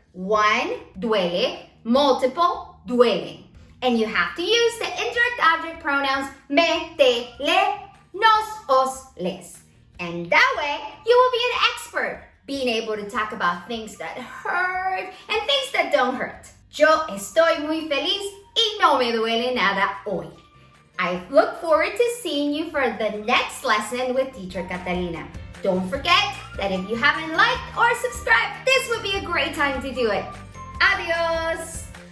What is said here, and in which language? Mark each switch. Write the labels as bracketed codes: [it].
[en] One, duele, multiple, duelen. And you have to use the indirect object pronouns me, te, le, nos, os, les. And that way, you will be an expert, being able to talk about things that hurt and things that don't hurt. [es] Yo estoy muy feliz y no me duele nada hoy. [en] I look forward to seeing you for the next lesson with Teacher Catalina. Don't forget that if you haven't liked or subscribed, this would be a great time to do it. Adios!